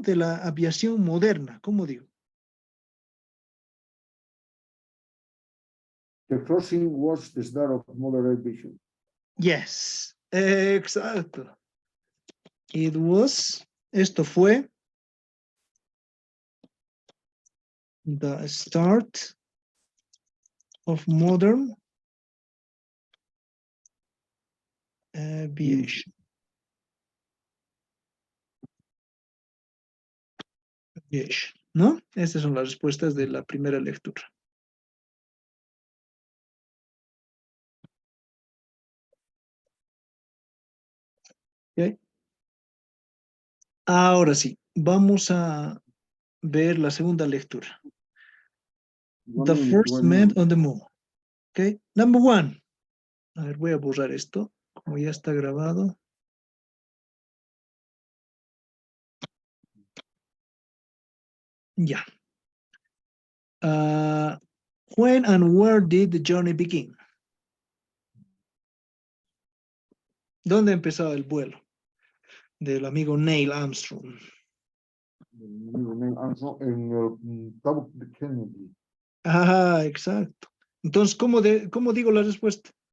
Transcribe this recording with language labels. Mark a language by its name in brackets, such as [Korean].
[Spanish] De la aviación moderna, ¿cómo digo? [English] The crossing was the start of modern aviation. Yes, exacto. [Spanish] Esto fue [English] the start of modern aviation. [Spanish] ¿No? Estas son las respuestas de la primera lectura. ¿Okay? Ahora sí, vamos a ver la segunda lectura. [English] The first man on the moon. Okay. Number 1. [Spanish] A ver, voy a borrar esto, como ya está grabado. Ya. [English] When and where did the journey begin? [Spanish] ¿Dónde empezó el vuelo del amigo Neil Armstrong? En el Cabo de Kennedy. Ah, exacto. Entonces, ¿cómo digo la respuesta?